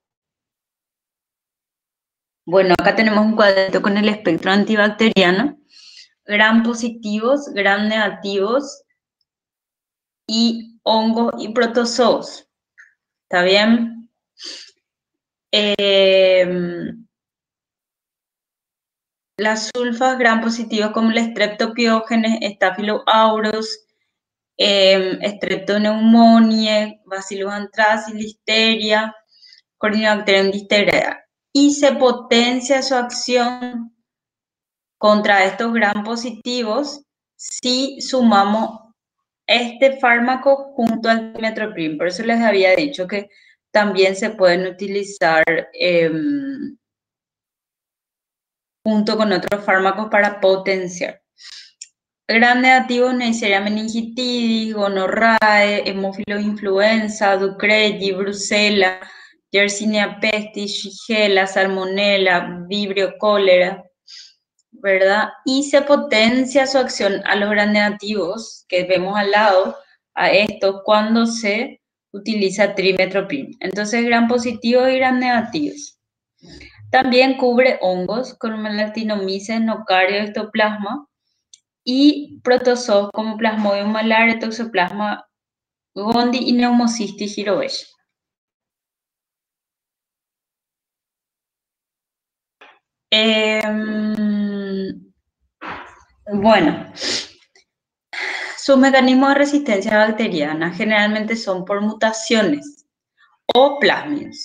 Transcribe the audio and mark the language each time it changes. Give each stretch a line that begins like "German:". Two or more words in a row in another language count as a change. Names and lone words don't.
Spanish: Bueno, acá tenemos un cuadrito con el espectro antibacteriano, gram positivos, gram negativos y hongos y protozoos. ¿Está bien? Las sulfas gram positivos como el Streptopiógenes, Staphylo aureus, Streptoneumoniae, Bacillus anthracis, Listeria, Corynebacterium diphtheria. Y se potencia su acción contra estos gram positivos si sumamos este fármaco junto al trimethoprim. Por eso les había dicho que también se pueden utilizar junto con otros fármacos para potenciar. Gram negativos: Neisseria meningitidis, gonorrae, hemófilos influenza, Ducrey, Brucella, Yersinia pestis, Shigella, Salmonella, Vibrio cólera, ¿verdad? Y se potencia su acción a los gram negativos, que vemos al lado, a estos, cuando se utiliza trimethoprim. Entonces, gram positivos y gram negativos. También cubre hongos como Actinomyces, Nocario, Histoplasma, y protozoos como Plasmodium malaria, Toxoplasma gondii y Pneumocystis jirovecii. Bueno, sus mecanismos de resistencia bacteriana generalmente son por mutaciones o plásmidos.